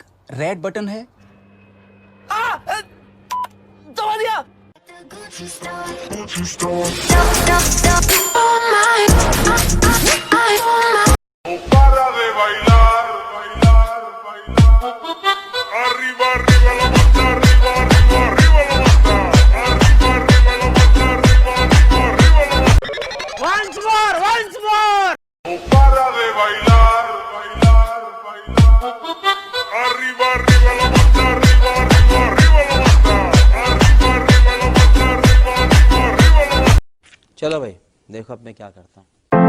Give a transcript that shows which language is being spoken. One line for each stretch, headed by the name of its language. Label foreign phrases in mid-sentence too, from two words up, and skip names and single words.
Hindi: रेड बटन है। दबा दिया।
Spanish: Para de bailar, bailar, bailar. Arriba, arriba la mata, arriba, arriba, arriba la mata. Arriba, arriba la mata, arriba, arriba, arriba la mata.
English: Once more.
Spanish: Para de bailar, bailar, bailar. Arriba, arriba la mata, arriba, arriba, arriba la mata. Arriba, arriba la mata, arriba, arriba, arriba la mata.
Hindi: चलो भाई देखो अब मैं क्या करता हूँ।